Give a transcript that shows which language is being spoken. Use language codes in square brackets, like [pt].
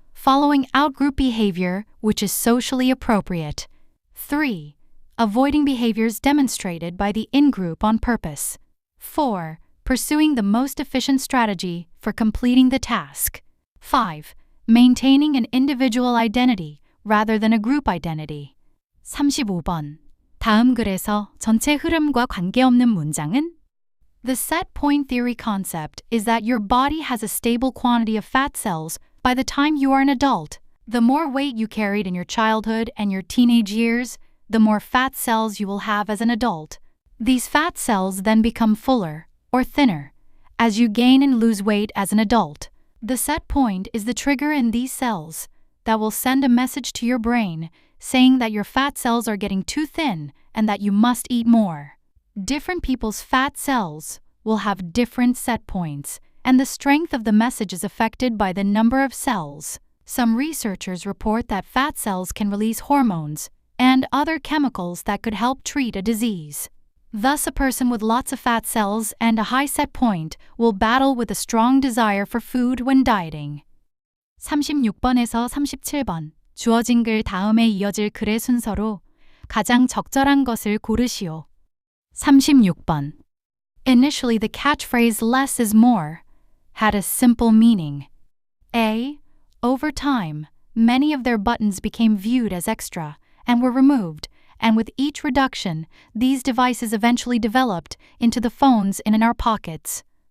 [en] Following out-group behavior which is socially appropriate. 3. Avoiding behaviors demonstrated by the in-group on purpose. 4. Pursuing the most efficient strategy for completing the task. 5. Maintaining an individual identity rather than a group identity. [ko] 35번. 다음 글에서 전체 흐름과 관계없는 문장은? [en] The set point theory concept is that your body has a stable quantity of fat cells by the time you are an adult. The more weight you carried in your childhood and your teenage years, the more fat cells you will have as an adult. These fat cells then become fuller, or thinner, as you gain and lose weight as an adult. The set point is the trigger in these cells that will send a message to your brain saying that your fat cells are getting too thin and that you must eat more. Different people's fat cells will have different set points, and the strength of the message is affected by the number of cells. Some researchers report that fat cells can release hormones and other chemicals that could help treat a disease. Thus, a person with lots of fat cells and a high set point will battle with a strong desire for food when dieting. [ko] 36번에서 37번. 주어진 글 다음에 이어질 글의 순서로 가장 적절한 것을 고르시오. 36번. [en] Initially, the catchphrase less is more had a simple meaning. A. Over time, many of their buttons became viewed as extra and were removed, and with each reduction, these devices eventually developed into the phones in our pockets.